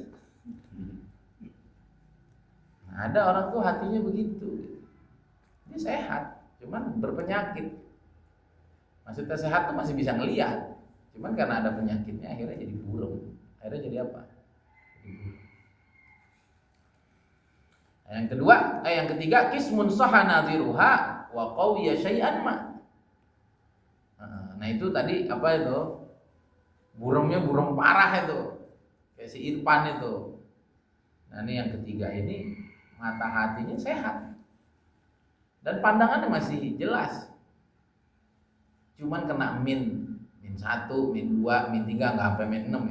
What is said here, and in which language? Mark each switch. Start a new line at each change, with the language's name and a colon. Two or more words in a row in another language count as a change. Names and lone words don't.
Indonesian: Nah, ada orang tuh hatinya begitu, dia sehat, cuman berpenyakit. Maksudnya sehat tuh masih bisa ngeliat, cuman karena ada penyakitnya akhirnya jadi buram, akhirnya jadi apa? Nah, yang ketiga
Arabic: kismun sahha nadhiruha wa qawiya syai'an ma.
Indonesian: Nah itu tadi apa itu? Buramnya buram parah itu. Kayak si Irfan itu. Nah ini yang ketiga ini mata hatinya sehat. Dan pandangannya masih jelas. Cuman kena min 1, min 2, min 3 enggak sampai min 6 ya.